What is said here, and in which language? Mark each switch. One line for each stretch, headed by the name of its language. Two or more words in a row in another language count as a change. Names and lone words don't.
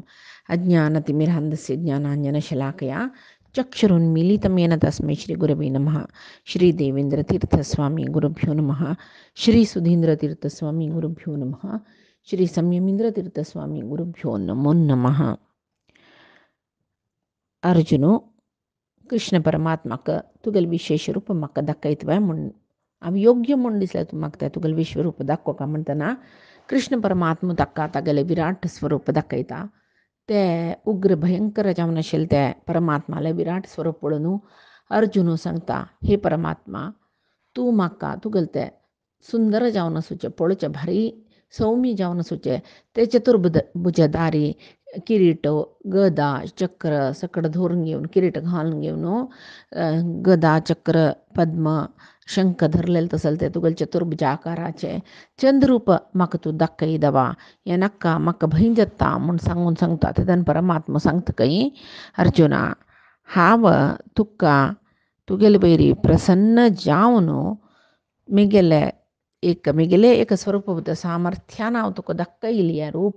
Sanskrit: अज्ञानतिमिरन्धस्य ज्ञानाञ्जनशलाकया चक्षुरुन्मीलितं येन तस्मै श्रीगुरवे नमः। श्रीदेवेन्द्रतीर्थस्वामी गुरुभ्यो नमः। श्रीसुधीन्द्रतीर्थस्वामी गुरुभ्यो नमः। श्री संयमीन्द्रतीर्थस्वामी गुरुभ्यो नमो नमः.
Konkani: अर्जुनु कृष्ण परमात्माक तुगल विशेष रूप म्हाका दाखयतवाय म्हण हांव योग्य म्हूण दिसलें तूं म्हाका तें तुगेलें विश्वरूप दाखोवपा म्हणटना कृष्ण परमात्मा ताका तागेलें विराट स्वरूप दाखयता. तें उग्र भयंकर जावन आशिल्लें तें परमात्मालें विराट स्वरूप पळोवन अर्जुन सांगता, हे परमात्मा, तूं म्हाका तुगेलें तें सुंदर जावन आसूचें, पळोवचें भारी सौम्य जावन आसूचें, तें चतुर्भुजधारी किरीट, गदा, चक्र सकट धरून घेवन, किरीट घालून घेवन गदा, चक्र, पद्म, शंख धरलेलें तसलें तें तुगेलें चतुर्भुजाकाराचें चंद्रूप म्हाका तूं दाखय देवा. हें नाका, म्हाका भंय जाता म्हूण सांगता. तेदन परमात्मा सांगतकय, अर्जुना, हांव तुका तुगेले वयरी प्रसन्न जावन म्हगेलें एक स्वरूप सामर्थ्यान हांव तुका दाखयलें हें रूप.